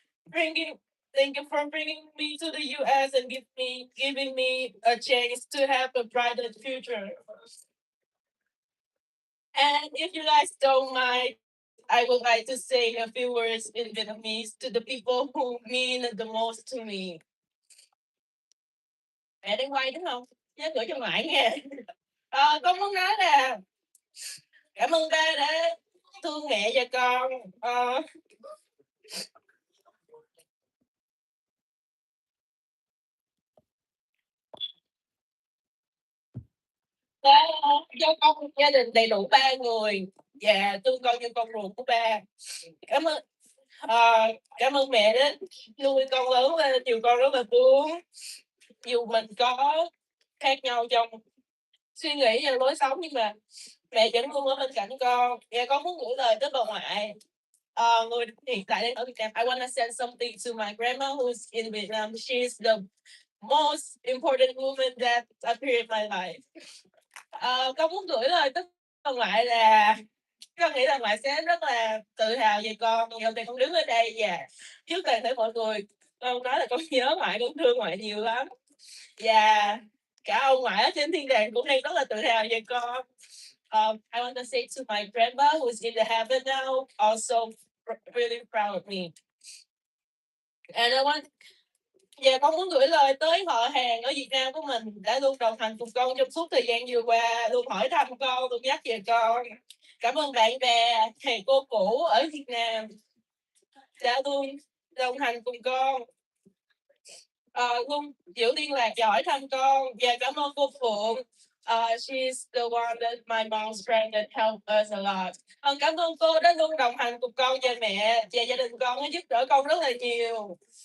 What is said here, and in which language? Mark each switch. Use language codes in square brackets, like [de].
[en] Bringing, Thank you for bringing me to the U.S. and giving me a chance to have a brighter future. And if you guys don't mind, I would like to say a few words in Vietnamese to the people who mean the most to me. [vi] Mẹ đang quay đúng không? Nhớ gửi cho ngoại nghe. Con muốn nói là cảm ơn ba đã thương mẹ và con. Đã cho con một gia đình đầy đủ ba người và thương con như con ruột của ba. Cảm ơn cảm ơn mẹ đã nuôi con lớn lên, chiều con rất là thương. Dù mình có khác nhau trong suy nghĩ và lối sống nhưng mà mẹ vẫn luôn ở bên cạnh con. Và con muốn gửi lời tới bà ngoại. Người hiện tại đang ở Việt Nam. [en] I want to send something to my grandma who's in Vietnam. She's the most important woman that appeared in my life. [vi] Con muốn gửi lời tới bà ngoại là con nghĩ là ngoại sẽ rất là tự hào về con. Ngày hôm nay con đứng ở đây và trước toàn thể mọi người con nói là con nhớ ngoại, con thương ngoại nhiều lắm. Và cả ông ngoại ở trên thiên đàng cũng đang rất là tự hào về con. [en] I want to say to my grandma who's in the heaven now, also really proud of me. And I want [vi] Và con muốn gửi lời tới họ hàng ở Việt Nam của mình đã luôn đồng hành cùng con trong suốt thời gian vừa qua, luôn hỏi thăm con, luôn nhắc về con. Cảm ơn bạn bè, thầy cô cũ ở Việt Nam đã luôn đồng hành cùng con. Luôn giữ liên lạc và hỏi thăm con. Và cảm ơn cô Phượng. [en] She's the one that my mom's friend that helped us a lot. [vi] Cảm ơn cô đã luôn đồng hành cùng con và mẹ và gia đình con, đã giúp đỡ con rất là nhiều.